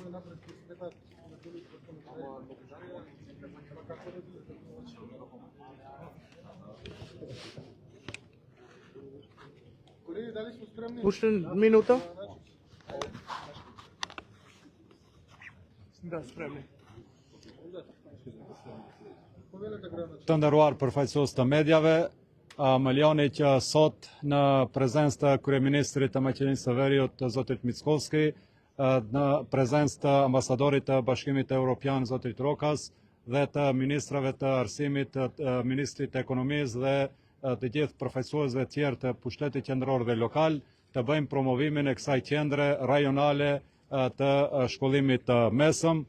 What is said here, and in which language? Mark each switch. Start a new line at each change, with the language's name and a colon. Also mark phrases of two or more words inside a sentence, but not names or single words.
Macedonian: Колеги, дали сме спремни? Уште минута? Да, спремни.
Albanian: Të nderuar përfaqësues të medjave, Malioni që sot në prezencë të kryeministrit të Maqedonisë së Veriut, zotit Mickovski, në prezencë të ambasadorit të Bashkimit Evropian, zotit Rokas, dhe të ministrave të arsimit, të ministrit të ekonomisë dhe të gjithë përfaqësuesve të tjerë të pushtetit qendror dhe lokal të bëjmë promovimin e kësaj qendre rajonale të shkollimit të mesëm.